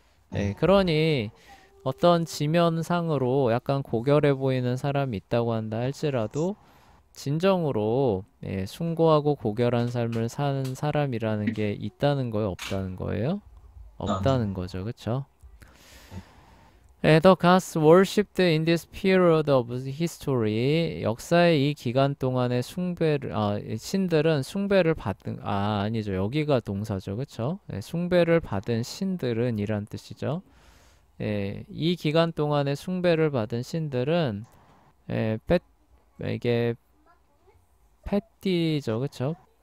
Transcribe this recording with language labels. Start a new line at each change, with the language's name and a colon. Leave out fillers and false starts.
Korean: 네. 그러니 어떤 지면상으로 약간 고결해 보이는 사람이 있다고 한다 할지라도 진정으로 숭고하고 고결한 삶을 사는 사람이라는 게 있다는 거예요, 없다는 거예요? 아, 없다는 거죠, 그쵸?
English: The gods worshipped in this period of history.
Korean: 역사의 이 기간 동안에 신들은 숭배를 받은, 아니죠. 여기가 동사죠. 그쵸? 숭배를 받은 신들은 이란 뜻이죠. 이 기간 동안에 숭배를 받은 신들은, 예, 페, 이게 패티죠. 그쵸?